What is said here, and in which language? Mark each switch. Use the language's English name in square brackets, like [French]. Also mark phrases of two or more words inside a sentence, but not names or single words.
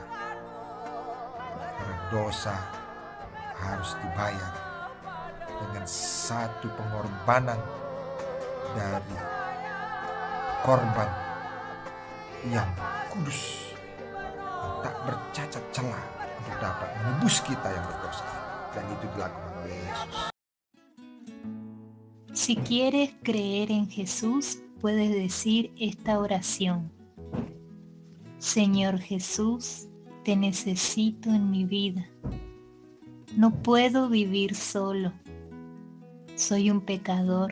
[Indonesian] Karena dosa harus dibayar dengan satu pengorbanan dari korban yang kudus, tak bercacat celah untuk dapat menebus kita yang berdosa, dan itu dilakukan oleh Yesus. [Spanish] Si quieres creer en Jesús, puedes decir esta oración. Señor Jesús, te necesito en mi vida. No puedo vivir solo. Soy un pecador.